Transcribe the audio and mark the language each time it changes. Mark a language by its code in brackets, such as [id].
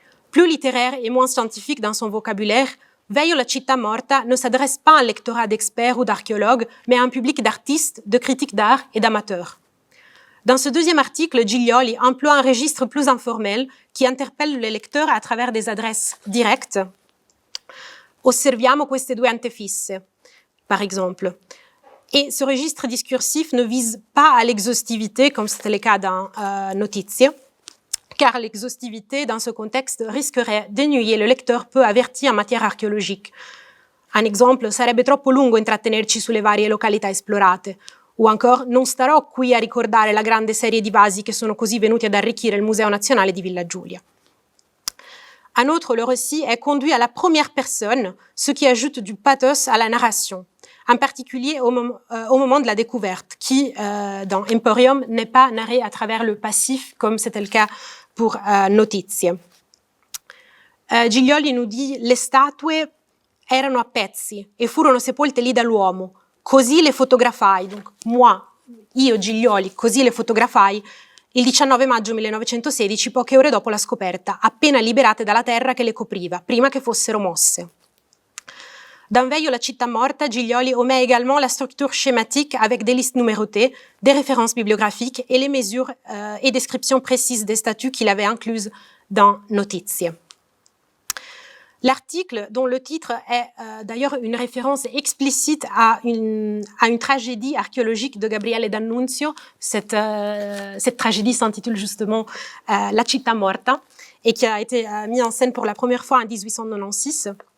[fr] Plus littéraire et moins scientifique dans son vocabulaire, Veio la città morta ne s'adresse pas à un lectorat d'experts ou d'archéologues, mais à un public d'artistes, de critiques d'art et d'amateurs. Dans ce deuxième article, Giglioli emploie un registre plus informel qui interpelle le lecteur à travers des adresses directes. [it] Osserviamo queste due antefisse, [fr] par exemple. Et ce registre discursif ne vise pas à l'exhaustivité, comme c'était le cas dans Notizie, car l'exhaustivité dans ce contexte risquerait d'ennuyer le lecteur peu averti en matière archéologique. Un exemple, [it] sarebbe troppo lungo intrattenerci sulle varie località esplorate, o ancora non starò qui a ricordare la grande serie di vasi che sono così venuti ad arricchire il Museo Nazionale di Villa Giulia. [fr] En outre, le récit est conduit à la première personne, ce qui ajoute du pathos à la narration, en particulier au moment de la découverte, qui, dans Emporium, n'est pas narré à travers le passif, comme c'était le cas pour Notizie. Giglioli nous dit [it] « Le statue erano a pezzi e furono sepolte lì dall'uomo. Così le fotografai, [fr] donc moi, [it] io Giglioli, così le fotografai il 19 maggio 1916, poche ore dopo la scoperta, appena liberate dalla terra che le copriva, prima che fossero mosse. [fr] Dans Veio la città morta, Giglioli omet également la structure schématique avec des listes numérotées, des références bibliographiques et les mesures et descriptions précises des statues qu'il avait incluses dans Notizie. L'article, dont le titre est d'ailleurs une référence explicite à une tragédie archéologique de Gabriele D'Annunzio, cette tragédie s'intitule justement La città morta et qui a été mise en scène pour la première fois en 1896.